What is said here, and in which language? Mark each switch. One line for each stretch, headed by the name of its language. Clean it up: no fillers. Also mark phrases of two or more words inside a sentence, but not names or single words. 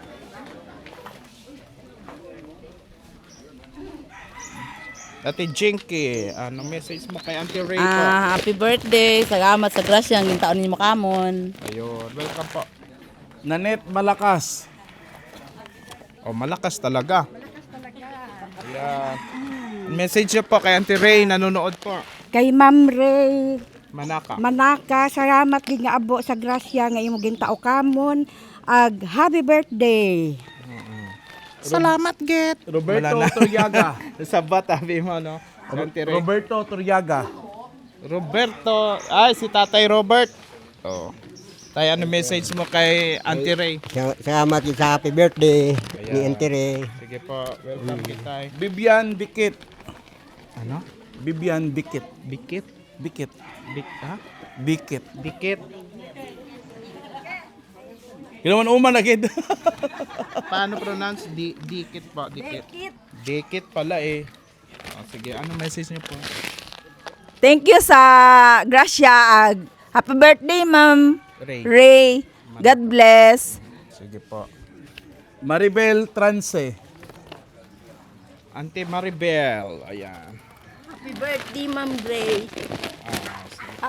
Filipino: Ate Jinky, anong message mo kay Auntie Ray po?
English: Happy birthday.
Hiligaynon: Salamat sa grasya. Ang taon ninyo makamon.
Filipino: Ayun, welcome po. Nanette Malakas. Oh, malakas talaga. Ayan. Message niyo po kay Auntie Ray, nanonood po. Kay Ma'am Ray Manaka.
Hiligaynon: Manaka, salamat gid nga abo sa grasya nga imo gintao kamon.
English: Happy birthday.
Hiligaynon: Salamat, Get. Roberto
Filipino: Wala na. Turyaga. Sa batabi mo, no? Auntie Ray. Roberto Turyaga. Roberto. Ay, si Tatay Robert. Oh. Tay, ano message mo kay Auntie Ray?
Hiligaynon: Salamat sa
English: happy birthday
Hiligaynon: ni Auntie Ray.
Filipino: Sige po, welcome kitay. Bibian Dikit. Ano? Bibian Dikit. Dikit? Dikit. Ha? Dikit. Dikit.
Hiligaynon: Ilawan uman agad.
Filipino: Paano pronounce? Dikit po, dikit. Dikit pala eh. Oh, sige, ano message niyo po?
English: Thank you
Hiligaynon: sa grasya.
English: Happy birthday, Ma'am Ray. Ray. God bless.
Filipino: Sige po. Maribel Trance. Auntie Maribel. Ayan.
English: Happy birthday, Ma'am Ray.
Filipino: Sige po.